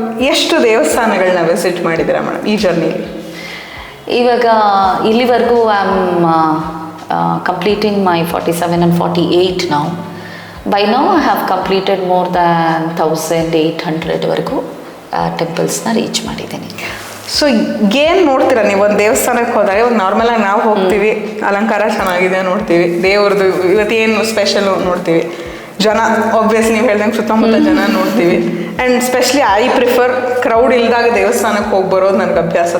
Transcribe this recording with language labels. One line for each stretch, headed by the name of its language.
Kannada: ಎಷ್ಟು ದೇವಸ್ಥಾನಗಳನ್ನ ವಿಸಿಟ್ ಮಾಡಿದ್ದೀರಾ ಮೇಡಮ್ ಈ ಜರ್ನಿಲಿ? ಇವಾಗ ಇಲ್ಲಿವರೆಗೂ
English: I am completing my 47 and 48 now. By now I have completed more than
Kannada: 1800ವರೆಗೂ ಟೆಂಪಲ್ಸ್ನ reach ಮಾಡಿದ್ದೀನಿ. ಸೊ ಏನು ನೋಡ್ತೀರಾ ನೀವು ಒಂದು ದೇವಸ್ಥಾನಕ್ಕೆ ಹೋದಾಗ? ಒಂದು ನಾರ್ಮಲಾಗಿ ನಾವು ಹೋಗ್ತೀವಿ, ಅಲಂಕಾರ ಚೆನ್ನಾಗಿದೆ ನೋಡ್ತೀವಿ, ದೇವ್ರದ್ದು ಇವತ್ತೇನು ಸ್ಪೆಷಲು ನೋಡ್ತೀವಿ, ಜನ ಆಬ್ವಿಯಸ್ಲಿ ನೀವು ಹೇಳ್ದಂಗೆ ಸುತ್ತಮುತ್ತ ಜನ ನೋಡ್ತೀವಿ.
English: and specially I prefer crowd
Kannada: ಇಲ್ದಾಗ ದೇವಸ್ಥಾನಕ್ಕೆ ಹೋಗಿ ಬರೋದು ನನಗೆ ಅಭ್ಯಾಸ.